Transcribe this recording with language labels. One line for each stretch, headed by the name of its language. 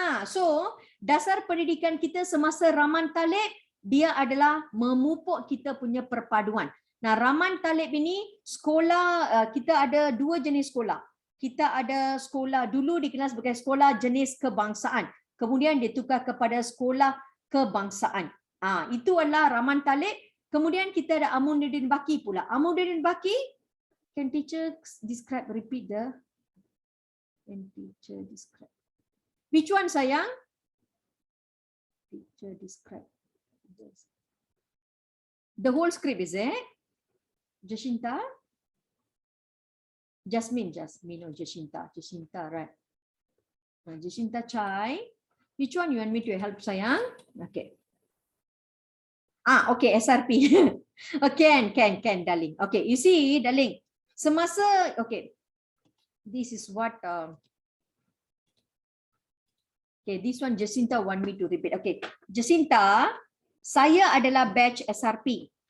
Malay: So dasar pendidikan kita semasa Rahman Talib, dia adalah memupuk kita punya perpaduan. Nah, Rahman Talib ini sekolah, kita ada dua jenis sekolah. Kita ada sekolah dulu dikenal sebagai sekolah jenis kebangsaan. Kemudian ditukar kepada sekolah kebangsaan. Itu adalah Rahman Talib. Kemudian kita ada Amunuddin Baki pula.
English: Amunuddin Baki, can teacher describe, repeat the, can teacher describe. Which one sayang? Teacher describe. The whole script is it? Jacinta? Jasmine, oh Jacinta, right. Jacinta Chai. Which one you want me to help sayang? Okay. Okay, SRP. Can, darling. Okay, you see, darling.
Malay: Semasa,
English: okay. This is what, okay, this one Jacinta want me to repeat.
Malay: Okay, Jacinta, saya adalah batch SRP.